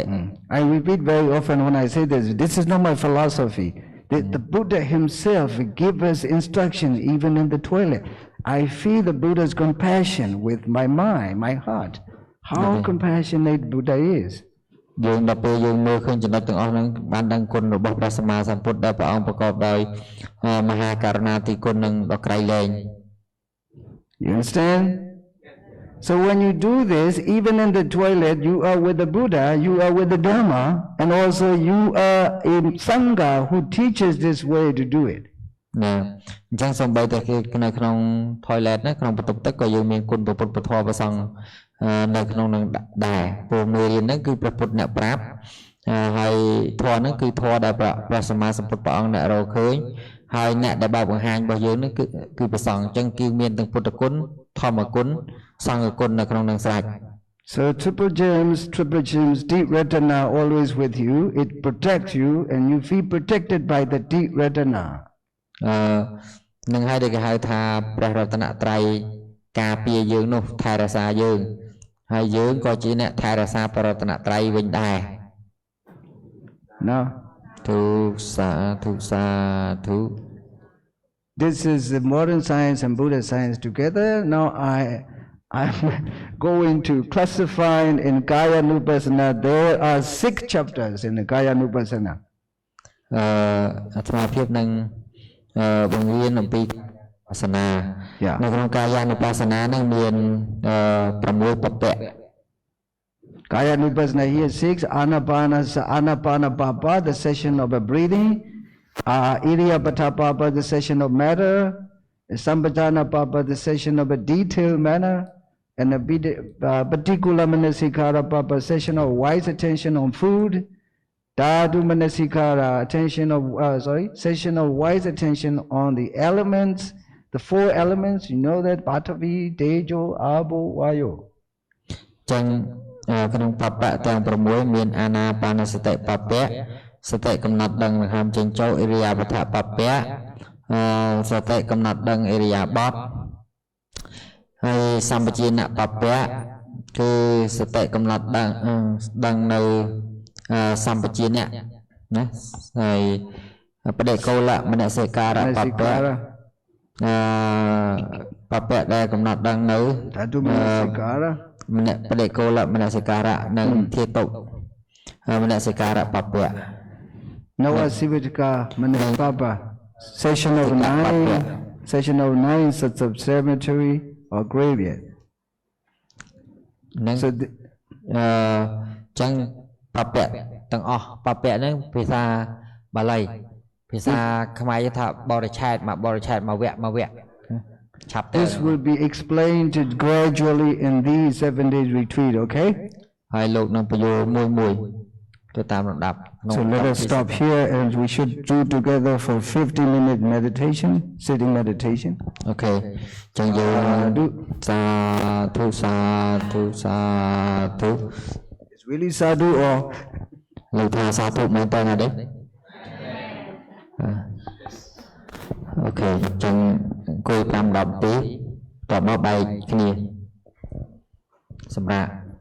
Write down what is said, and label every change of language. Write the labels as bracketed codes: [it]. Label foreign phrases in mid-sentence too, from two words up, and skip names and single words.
[en] I repeat very often when I say this. This is not my philosophy. The Buddha himself gives us instructions even in the toilet. I feel the Buddha's compassion with my mind, my heart. How compassionate Buddha is. [km] យើងដល់ពេលយើងមើលឃើញចំណុចទាំងអស់ហ្នឹងបានដឹងគុណរបស់ព្រះសម្មាសម្ពុទ្ធដែលព្រះអង្គប្រកបដោយមហាករុណាទីគុណនឹងដ៏ក្រៃលែង [en] You understand? So when you do this, even in the toilet, you are with the Buddha, you are with the Dharma, and also you are in Sangha who teaches this way to do it. [km] អញ្ចឹងសូម្បីតែនៅក្នុង toilet ណាក្នុងបន្ទប់ទឹកក៏យើងមានគុណពុទ្ធពធព្រះសង្ឃនៅក្នុងនឹងដែរព្រោះមេរៀនហ្នឹងគឺព្រះពុទ្ធអ្នកប្រាប់ហើយធម៌ហ្នឹងគឺធម៌ដែលព្រះសម្មាសម្ពុទ្ធព្រះអង្គអ្នករកឃើញហើយអ្នកដែលបើកបង្ហាញរបស់យើងហ្នឹងគឺព្រះសង្ឃអញ្ចឹងគឺមានទាំងពុទ្ធគុណធម្មគុណសង្ឃគុណនៅក្នុងនឹងស្រេច [en] So triple gems, deep retina always with you. It protects you, and you feel protected by the deep retina. [km] នឹងហើយដែលគេហៅថាព្រះរតនត្រ័យការពារយើងនោះថែរក្សាយើងហើយយើងក៏ជាអ្នកថែរក្សាព្រះរតនត្រ័យវិញដែរ [en] Now, this is the modern science and Buddha science together. Now I'm going to classify in [pi] Kaya Nupassana. [en] There are 6 chapters in the [pi] Kaya Nupassana. [km] អាត្មាភាពនឹងបង្រៀនអំពីបាសនានៅក្នុងកាយានុបស្សនានឹងមាន6 បព្វ [pi] Kaya Nupassana [en] here 6 [pi] Anapana Papa, [en] the session of a breathing, [pi] Iriyapata Papa, [en] the session of matter, [pi] Sampajana Papa, [en] the session of a detailed manner, and a [pi] Patikula Manasikara Papa, [en] session of wise attention on food, [pi] Dhatu Manasikara, [en] session of wise attention on the elements, the 4 elements, you know that, [pi] Patavi, Tejo, Abo, Vayo. [km] ចឹងក្នុងបព្វទាំង6មានអាណាបានសតិបព្វសតិកំណត់ដឹងដង្ហើមចេញចូលអិរិយាបថបព្វសតិកំណត់ដឹងអិរិយាបថហើយសម្បជានបព្វគឺសតិកំណត់ដឹងនៅសម្បជានៈណាហើយបដិកោលមនសិការៈបព្វបព្វដែលកំណត់ដឹងនៅ ធតុមនសិការៈ បដិកោលមនសិការៈនិងធាតុមនសិការៈបព្វ [pi] Navasivitika Manipapa, [en] session of 9 sets of cemetery or graveyard. [km] នឹងចឹងបព្វទាំងអស់បព្វហ្នឹងភាសាបាលីភាសាខ្មែរថាបរិឆេទមកវគ្គ [en] This will be explained gradually in these 7 days retreat, okay? [km] ហើយលោកនឹងបញ្យល់មួយទៅតាមលំដាប់ [en] So let us stop here and we should do together for 50-minute meditation, sitting meditation. [km] Okay. ចឹងយើងសាធុ [en] It's really sadhu or [km] លោកថាសាធុមែនតើណាទេ Okay ចឹងអង្គុយ5 10នាទីតបមកបែកគ្នាសម្រាប់